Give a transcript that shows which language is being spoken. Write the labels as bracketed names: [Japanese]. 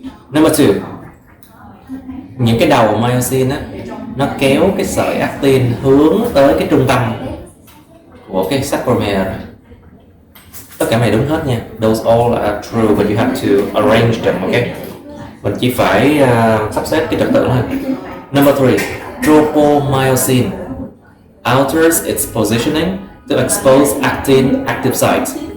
[English] Number 2. [Vietnamese] Những cái đầu myosin á, nó kéo cái sợi actin hướng tới cái trung tâm của cái sarcomere. Tất cả này đúng hết nha. [English] Those all are true, but you have to arrange them, okay? [Vietnamese] Mình chỉ phải sắp xếp cái trật tự thôi. [English] Number 3. Tropomyosin alters its positioning to expose actin active sites.